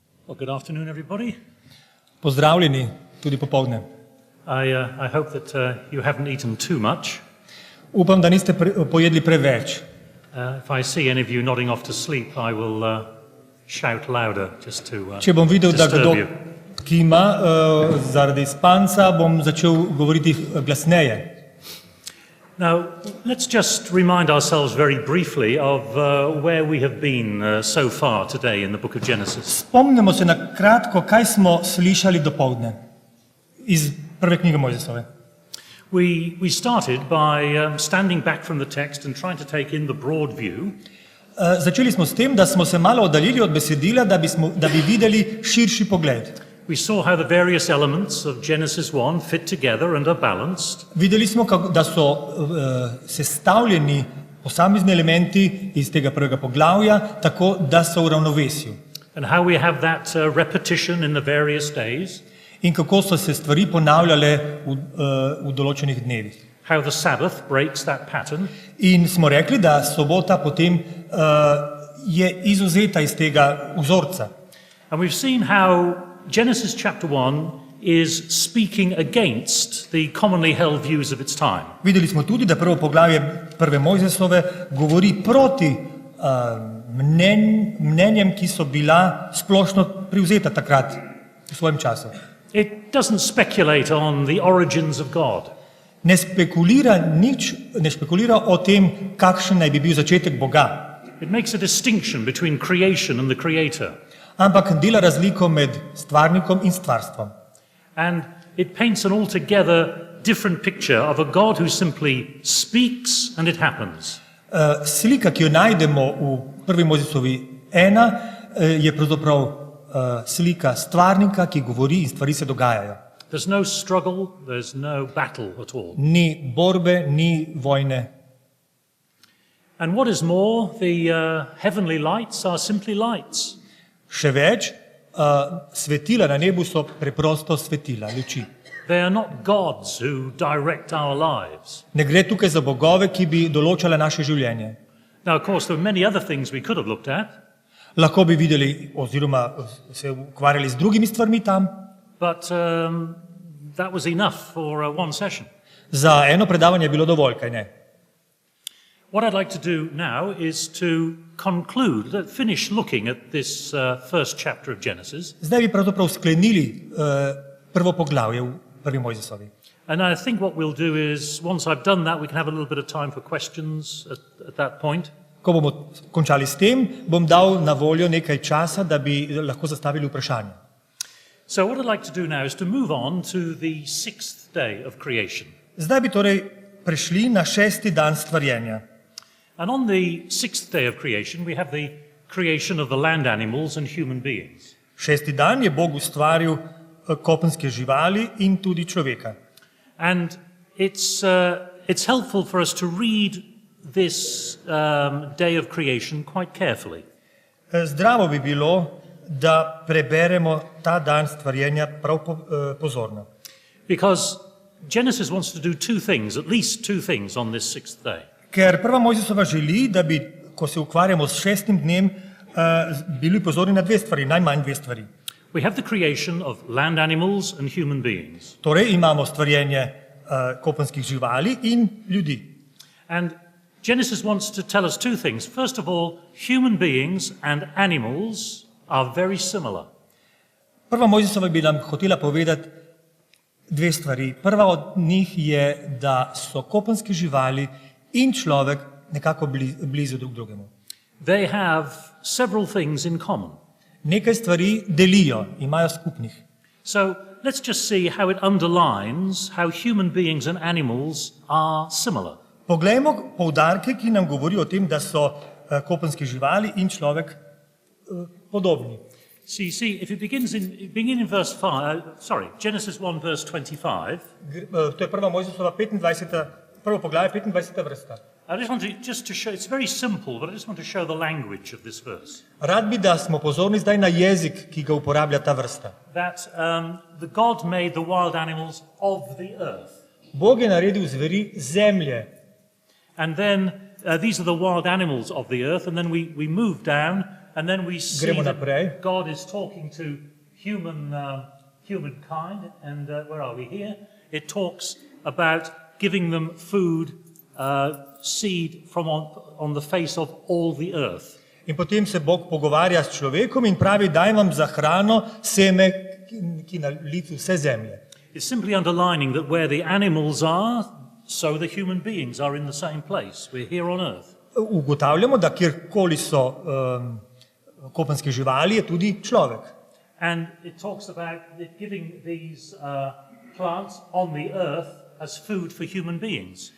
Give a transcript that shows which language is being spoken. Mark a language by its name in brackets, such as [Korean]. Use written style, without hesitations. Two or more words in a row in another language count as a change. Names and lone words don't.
[English] Well, good afternoon, everybody. [Slovenian] Pozdravljeni tudi popovdne. [English] I hope that you haven't eaten too much. [Slovenian] Upam, da niste pojedli preveč. [English] If I see any of you nodding off to sleep, I will shout louder just to [Slovenian] Če bom videl, da [English] disturb [Slovenian] kdo [English] you. [Slovenian] kima zaradi spanca, bom začel govoriti glasneje. [English] Now, let's just remind ourselves very briefly of where we have been so far today in the book of Genesis. [Slovenian] Spomnimo se na kratko, kaj smo slišali dopoldne iz prve knjige Mojzesove. [English] We started by standing back from the text and trying to take in the broad view. [Slovenian] Začeli smo s tem, da smo se malo oddaljili od besedila, da bi videli širši pogled. [English] We saw how the various elements of Genesis 1 fit together and are balanced. [Slovenian] Videli smo, da so sestavljeni posamezni elementi iz tega prvega poglavja, tako da so v ravnovesju. [English] And how we have that repetition in the various days. [Slovenian] In kako so se stvari ponavljale v določenih dnevih. [English] How the Sabbath breaks that pattern. [Slovenian] In smo rekli, da sobota potem je izvzeta iz tega vzorca. [English] And we've seen how Genesis chapter 1 is speaking against the commonly held views of its time. [Slovenian] Videli smo tudi, da prvo poglavje prve Mojzesove govori proti mnenjem, ki so bila splošno privzeta takrat v svojem času. [English] It doesn't speculate on the origins of God. [Slovenian] Ne špekulira o tem, kakšen naj bi bil začetek Boga. [English] It makes a distinction between creation and the Creator. [Slovenian] Ampak dela razliko med stvarnikom in stvarstvom. [English] And it paints an altogether different picture of a God who simply speaks and it happens. [Slovenian] Slika, ki jo najdemo v prvi Mojzesovi 1, je pravzaprav slika stvarnika, ki govori in stvari se dogajajo. [English] There's no struggle, there's no battle at all. [Slovenian] Ni borbe, ni vojne. [English] And what is more, the heavenly lights are simply lights. [Slovenian] Še več, svetila na nebu so preprosto svetila, luči. [English] They are not gods who direct our lives. [Slovenian] Ne gre tukaj za bogove, ki bi določale naše življenje. [English] Now, of course, there are many other things we could have looked at. [Slovenian] Lahko bi videli oziroma se ukvarjali z drugimi stvarmi tam. [English] But that was enough for one session. [Slovenian] Za eno predavanje je bilo dovolj, kaj ne? [English] What I'd like to do now is to finish looking at this first chapter of Genesis. [Slovenian] Zdaj bi pravzaprav sklenili prvo poglavje v prvi Mojzesovi. [English] And I think what we'll do is, once I've done that, we can have a little bit of time for questions at that point. [Slovenian] Ko bomo končali s tem, bom dal na voljo nekaj časa, da bi lahko zastavili vprašanje. [English] So what I'd like to do now is to move on to the sixth day of creation. [Slovenian] Zdaj bi torej prešli na 6. dan stvarjenja. [English] And on the sixth day of creation, we have the creation of the land animals and human beings. [Slovenian] 6. dan je Bog ustvaril kopenske živali in tudi človeka. [English] And it's helpful for us to read this day of creation quite carefully. [Slovenian] Zdravo bi bilo, da preberemo ta dan stvarjenja prav pozorno. [English] Because Genesis wants to do at least two things on this sixth day. [Slovenian] Ker prva Mojzesova želi, da bi, ko se ukvarjamo s 6. dnem, bili pozorni na 2 stvari, najmanj 2 stvari. [English] We have the creation of land animals and human beings. [Slovenian] Torej imamo stvarjenje kopenskih živali in ljudi. [English] And Genesis wants to tell us 2 things. First of all, human beings and animals are very similar. [Slovenian] Prva Mojzesova bi nam hotela povedati 2 stvari. Prva od njih je, da so kopenske živali in človek nekako blizu drug drugemu. [English] They have several things in common. [Slovenian] Nekaj stvari delijo, imajo skupnih. [English] So let's just see how it underlines how human beings and animals are similar. [Slovenian] Poglejmo poudarke, ki nam govorijo o tem, da so kopenske živali in človek podobni. [English] See, if it begins in verse 5, Genesis 1 verse 25. [Slovenian] To je prva Mojzesova 25. Prvo poglavje, 25. vrsta. [English] I just want to show, it's very simple, but I just want to show the language of this verse. [Slovenian] Rad bi, da smo pozorni zdaj na jezik, ki ga uporablja ta vrsta. [English] That the God made the wild animals of the earth. [Slovenian] Bog je naredil zveri zemlje. [English] And then these are the wild animals of the earth, and then we move down And then we see [Slovenian] Gremo [English] that [Slovenian] naprej. [English] God is talking to humankind, and where are we here? It talks about giving them food, seed from on the face of all the earth. [Slovenian] In potem se Bog pogovarja s človekom in pravi, daj vam za hrano seme, ki na licu vse zemlje. [English] It's simply underlining that where the animals are, so the human beings are in the same place. We're here on earth. [Slovenian] Ugotavljamo, da kjerkoli so kopenske živali, je tudi človek. [English] And it talks about it giving these plants on the earth as food for human beings.